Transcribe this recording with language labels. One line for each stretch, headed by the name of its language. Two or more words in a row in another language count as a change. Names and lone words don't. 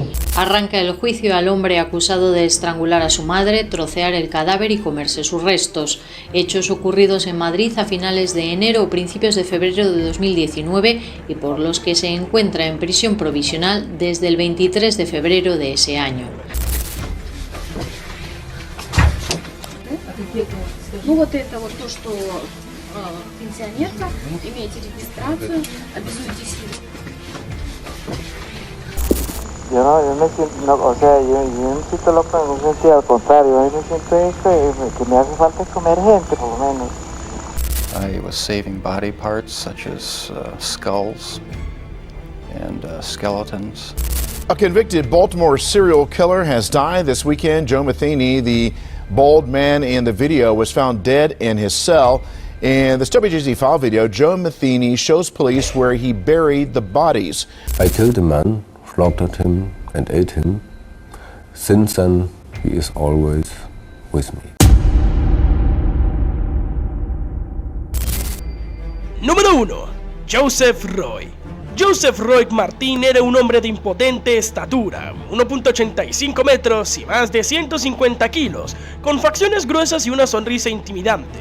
Spanish: Arranca el juicio al hombre acusado de estrangular a su madre, trocear el cadáver y comerse sus restos. Hechos ocurridos en Madrid a finales de enero o principios de febrero de 2019 y por los que se encuentra en prisión provisional desde el 23 de febrero de ese año.
Russian: Ну вот это вот то, что пенсионерка, имеете регистрацию, обязуйтесь.
Spanish: Yo me siento, o sea, yo no siento loco en un sentido, al contrario, yo me siento que me hace falta comer gente, por lo menos.
English: I was saving body parts such as skulls and skeletons. A convicted Baltimore serial killer has died this weekend. Joe Matheny, the bald man in the video, was found dead in his cell. In this WJZ file video, Joe Matheny shows police where he buried the bodies. I killed a man, slaughtered him and ate him. Since then, he is always with me.
Spanish: Número 1. Joseph Roig. Joseph Roig Martin era un hombre de impotente estatura, 1.85 metros y más de 150 kilos, con facciones gruesas y una sonrisa intimidante.